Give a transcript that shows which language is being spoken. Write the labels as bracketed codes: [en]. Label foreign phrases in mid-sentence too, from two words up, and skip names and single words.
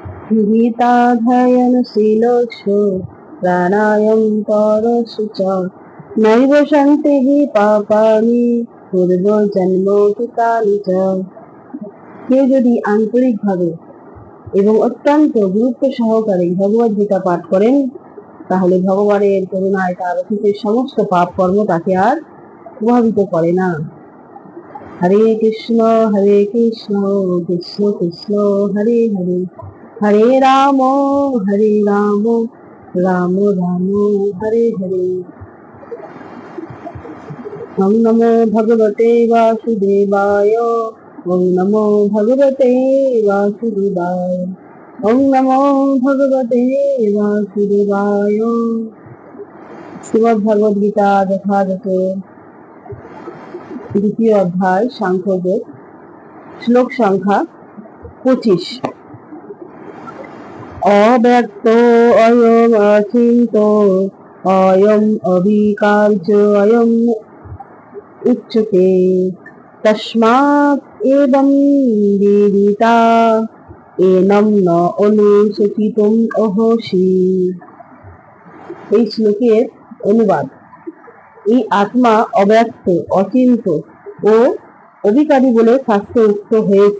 [sa] गीताध्ययनशीलोऽसु प्राणायाम परशु च नैव शान्तिः पापानि पूर्वजन्मकृतानि च। [bn] কেউ যদি আন্তরিকভাবে এবং অত্যন্ত গুরুত্ব সহকারে ভগবদ গীতা পাঠ করেন তাহলে ভগবানের করুণায় তার অতীতের সমস্ত পাপ কর্ম তাকে আর প্রভাবিত করে না। [sa] হরে কৃষ্ণ কৃষ্ণ কৃষ্ণ হরে হরে হরে রাম রাম রাম হরে হরে। ওম নমো ভগবতে বাসুদেবায় ওম নমো ভগবতে বাসুদেবায় ওম নমো ভগবতে বাসুদেবায়। [bn] শ্রীমদ্ ভগবদ গীতা যথাযথ দ্বিতীয় অধ্যায় সাংখ্যযোগ, শ্লোক সংখ্যা 25। [sa] অব্যক্ত অয়ম অচিন্ত অয়ম অবিকার্য অয়ম উচ্যতে তস্মাৎ এবং বিদিতা এনম ন অনুশোচিতুম অহসি। [bn] এই শ্লোকের অনুবাদ: এই আত্মা অব্যক্ত, অচিন্ত ও অবিকারী বলে শাস্ত্রে উক্ত হয়েছে।